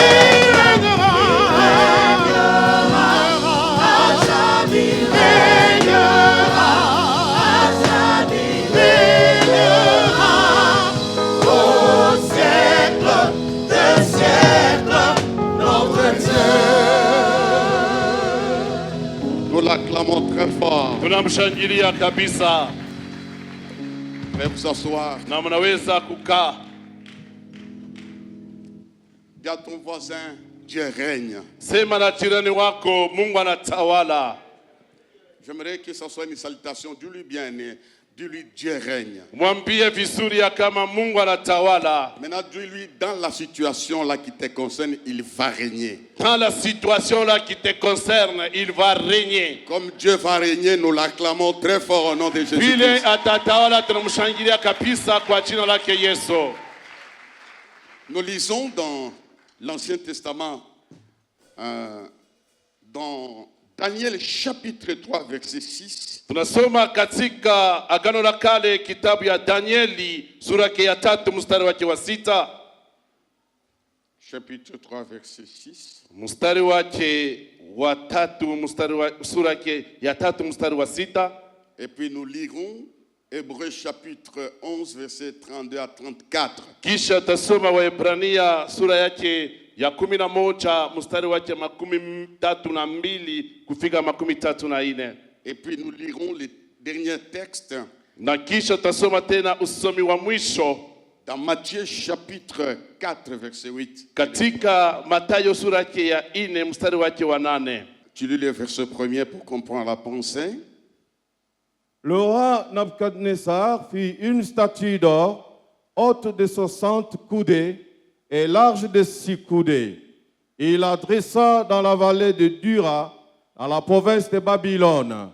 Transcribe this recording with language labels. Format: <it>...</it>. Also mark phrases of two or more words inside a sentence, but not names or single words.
<fr>Il régnera, à jamais régnera, au siècle de siècle, notre Dieu. Nous l'acclamons très fort.</fr> <sw>Tunamshangilia kabisa.</sw> <fr>Veuillez vous asseoir.</fr> <sw>Na mnaweza kukaa.</sw> <fr>Dis à ton voisin, Dieu règne.</fr> <sw>Sema na jirani wako, Mungu anatawala.</sw> <fr>J'aimerais que ce soit une salutation. Dis-lui bien, dis-lui Dieu règne.</fr> <sw>Mwambie vizuri ya kama Mungu anatawala.</sw> <fr>Maintenant, dis-lui dans la situation là qui te concerne, il va régner. Dans la situation là qui te concerne, il va régner. Comme Dieu va régner, nous l'acclamons très fort au nom de</fr> <sw>Vile</sw> <fr>Jésus-Christ.</fr> <sw>atatawala tunamshangilia kabisa kwa jina lake Yesu.</sw> <fr>Nous lisons dans l'Ancien Testament, dans Daniel chapitre 3, verset 6.</fr> <sw>Tunasoma katika Agano la Kale kitabu ya Danieli sura yake ya 3 mstari wake wa 6.</sw> <fr>Chapitre 3, verset 6.</fr> <sw>Mstari wake wa 3 sura yake ya 3 mstari wa 6.</sw> <fr>Et puis nous lirons Hébreux chapitre 11, verset 32 à 34.</fr> <sw>Kisha tasoma Waebrania sura yake ya 11 mstari wake 32 kufika 34.</sw> <fr>Et puis nous lirons les derniers textes</fr> <sw>Na kisha tasoma tena usomi wa mwisho</sw> <fr>dans Matthieu chapitre 4, verset 8.</fr> <sw>katika Mathayo sura yake ya 4 mstari wake wa 8.</sw> <fr>Tu lis le verset premier pour comprendre la pensée. Le roi Nabuchodonosor fit une statue d'or, haute de 60 coudées et large de 6 coudées. Il la dressa dans la vallée de Dura, dans la province de Babylone.</fr>